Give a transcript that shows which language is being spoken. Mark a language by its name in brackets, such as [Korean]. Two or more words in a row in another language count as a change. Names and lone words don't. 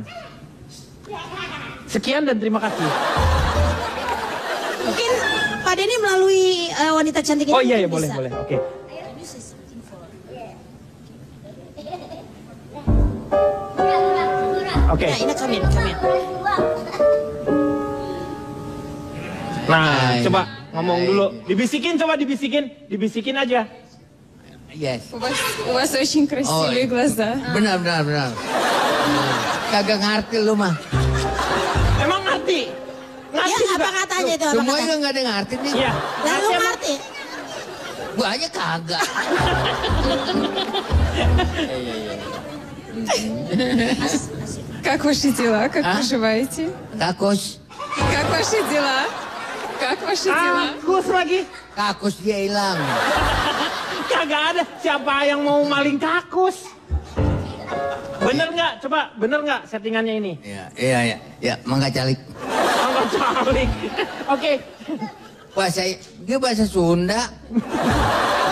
[Indonesian] Sekian dan terima kasih. Mungkin Pak Denny melalui wanita cantik ini. Oh iya, mungkin bisa. boleh. Oke. Oke. Nah, ini [English] come in. [Indonesian] Nah, coba ngomong dulu. Dibisikin aja. Yes. [Russian] У вас очень красивые глаза. [Indonesian] Benar. Kagak ngerti lu mah. Emang ngerti? Ya, apa katanya itu? Semua juga nggak ada yang ngerti nih. Iya. Lalu ngerti? Gua aja kagak. [Russian] Как ваши дела? Как поживаете? [Indonesian] Kakus. [Russian] Как ваши дела? Как ваши дела? [Indonesian] Kakus lagi. Kakus dia hilang. Kagak ada. Siapa yang mau maling kakus? Bener nggak? Coba, bener nggak settingannya ini? [Sundanese] Iya. Mangga calik. Mangga calik. Oke. [Indonesian] Dia bahasa Sunda.